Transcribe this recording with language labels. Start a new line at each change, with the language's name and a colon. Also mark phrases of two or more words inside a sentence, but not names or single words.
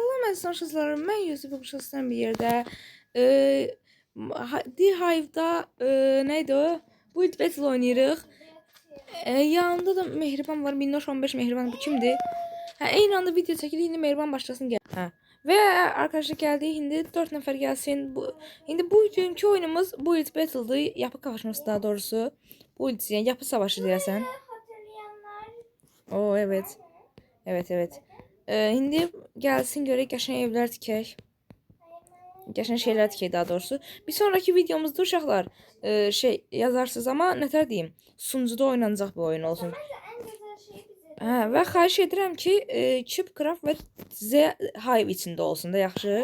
Azerbaijani: əziz kızlarım, mən Yusuf Quşasından bir yerdə D-Hive-da neydi o? Build Battle oynayırıq. Yanında da Mehriban var. Minnoş 15 Mehriban bu kimdir? Eyni anda video çəkilir. İndi Mehriban başlasın gəl. Və arkadaşlar gəldi. İndi 4 nəfər gəlsin. İndi bu günkü oyunumuz Build Battle'dır.
Turkish: Yapı kavaşması daha doğrusu. Build yani yapı savaşı deyəsən. Oo evet. Evet.
Azerbaijani: İndi gəlsin görək qəşəng evlər tikək. Qəşəng şeylər tikək daha doğrusu. Bir sonraki videomuzda uşaqlar yazarsınız ama nətər deyim, sunucuda oynanacaq bir oyun olsun. Və xahiş edirəm ki, CubeCraft və Z-Hive içində olsun da yaxşı.